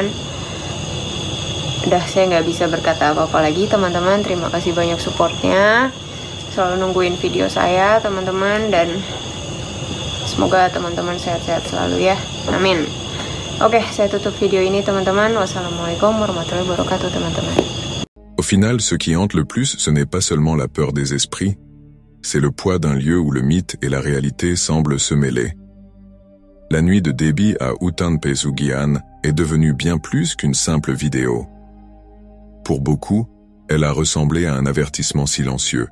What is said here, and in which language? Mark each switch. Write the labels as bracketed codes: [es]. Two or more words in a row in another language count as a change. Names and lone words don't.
[id] Udah, saya nggak bisa berkata apa-apa lagi, teman-teman. Terima kasih banyak supportnya, selalu nungguin video saya, teman-teman, dan semoga teman-teman sehat-sehat selalu ya. Amin. Oke, saya tutup video ini, teman-teman. [ar] والسلام عليكم ورحمة الله وبركاته, [id] teman-teman. [fr] Au final, ce qui hante le plus, ce n'est pas seulement la peur des esprits, c'est le poids d'un lieu où le mythe et la réalité semblent se mêler. La nuit de Debbie à Hutan Pesugihan est devenue bien plus qu'une simple vidéo. Pour beaucoup, elle a ressemblé à un avertissement silencieux.